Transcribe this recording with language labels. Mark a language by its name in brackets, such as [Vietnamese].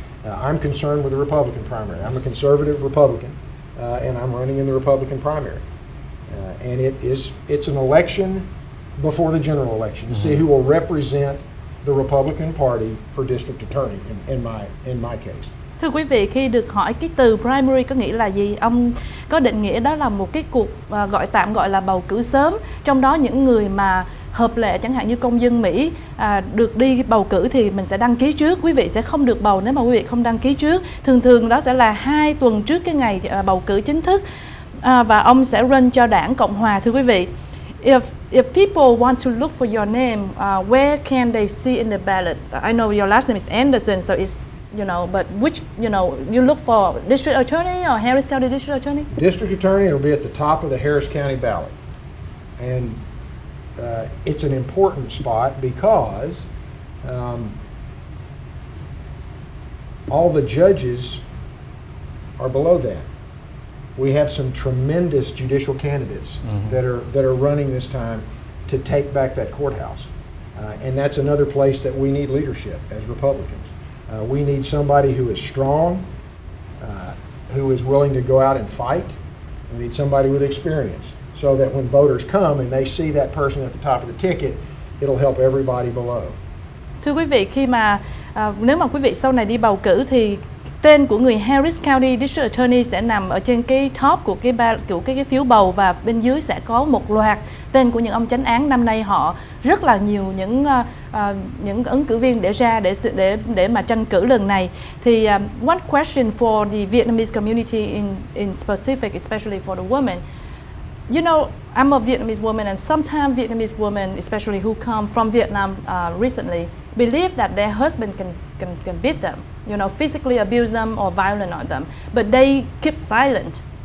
[English] I'm concerned with the Republican primary. I'm a conservative Republican, and I'm running in the Republican primary. And it's an election before the general election to see who will represent the Republican Party for district attorney in my case. [Vietnamese] Thưa quý vị, khi được hỏi cái từ primary có nghĩa là gì, ông có định nghĩa đó là một cái cuộc gọi là bầu cử sớm, trong đó những người mà hợp lệ chẳng hạn như công dân Mỹ được đi bầu cử thì mình sẽ đăng ký trước. Quý vị sẽ không được bầu nếu mà quý vị không đăng ký trước. Thường đó sẽ là 2 tuần trước cái ngày bầu cử chính thức, và ông sẽ run cho đảng Cộng Hòa. Thưa quý vị, [English] if people want to look for your name, where can they see in the ballot? I know your last name is Anderson, so it's but which, you look for District Attorney or Harris County District Attorney? District Attorney will be at the top of the Harris County ballot. And it's an important spot because all the judges are below that. We have some tremendous judicial candidates that are running this time to take back that courthouse. And that's another place that we need leadership as Republicans. We need somebody who is strong, who is willing to go out and fight. We need somebody with experience so that when voters come and they see that person at the top of the ticket, it'll help everybody below. [Vietnamese] Thưa quý vị, khi mà nếu mà quý vị sau này đi bầu cử thì tên của người Harris County District Attorney sẽ nằm ở trên cái top của cái phiếu bầu, và bên dưới sẽ có một loạt tên của những ông chánh án. Năm nay họ rất là nhiều những ứng cử viên để ra để mà tranh cử lần này. [English] Thì one question for the Vietnamese community in specific, especially for the women. You know, I'm a Vietnamese woman, and sometimes Vietnamese women, especially who come from Vietnam recently, believe that their husband can beat them, you know, physically abuse them or violent on them, but they keep silent.